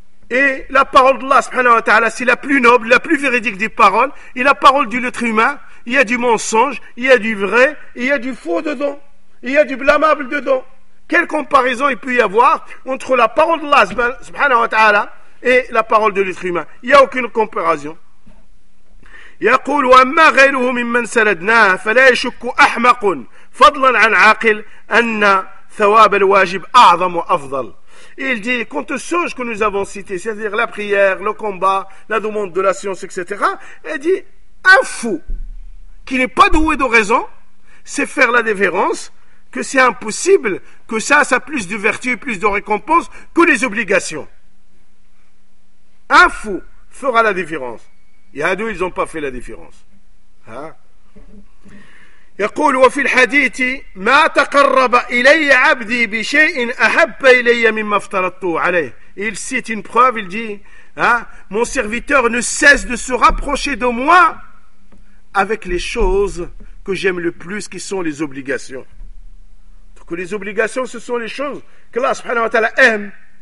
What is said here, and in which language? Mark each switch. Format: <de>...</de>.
<fr>Et la parole d'Allah, subhanahu wa ta'ala, c'est la plus noble, la plus véridique des paroles. Et la parole de l'être humain, il y a du mensonge, il y a du vrai, il y a du faux dedans. Il y a du blâmable dedans. Quelle comparaison il peut y avoir entre la parole d'Allah, subhanahu wa ta'ala, et la parole de l'être humain? Il n'y a aucune comparaison.</fr> <ar>يقول وأما غيره ممن سردناه فلا يشك أحمق فضلا عن عاقل أن ثواب الواجب أعظم وأفضل.</ar> <fr>Il dit, quant aux choses que nous avons citées, c'est-à-dire la prière, le combat, la demande de la science, etc., elle dit, un fou qui n'est pas doué de raison, c'est faire la déférence, que c'est impossible, que ça a plus de vertu et plus de récompense que les obligations. Un fou fera la différence. Yadou, ils n'ont pas fait la différence.</fr> <ar>يقول وفي الحديث ما تقرب إلي عبدي بشيء أحب إلي مما افترضته عليه.</ar> <fr>Il cite une preuve, il dit, mon serviteur ne cesse de se rapprocher de moi avec les choses que j'aime le plus, qui sont les obligations. Donc les obligations, ce sont les choses que Allah subhanahu wa ta'ala aime.</fr>